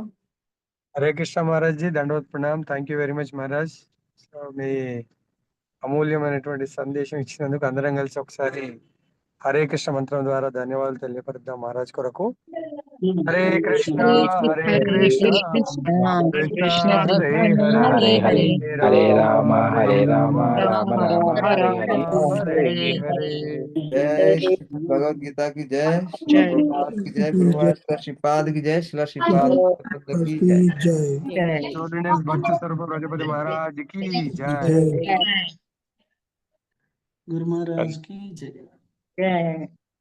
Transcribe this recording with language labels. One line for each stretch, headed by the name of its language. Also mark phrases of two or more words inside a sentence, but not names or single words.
Telugu: హరే కృష్ణ మహారాజ్ జీ,
Hindi: दंडवत प्रणाम.
English: Thank you very much
Telugu: మహారాజ్. సో మీ అమూల్యమైనటువంటి సందేశం ఇచ్చినందుకు అందరం కలిసి ఒకసారి హరే కృష్ణ మంత్రం ద్వారా ధన్యవాదాలు తెలియపరుద్దాం మహారాజ్ కొరకు.
Sanskrit: హరే కృష్ణ హరే కృష్ణ కృష్ణ హరే హరే హరే రామ హరే రామ రామ రామ హరే హరే హరే హరే.
Hindi: जय भगवद्गीता की जय, की जय, गुरु महाराज श्रीपाद की जय, शिला श्रीपाद की जय। भक्त स्वरूप ब्रजपति महाराज की जय। गुरु महाराज की जय. జై.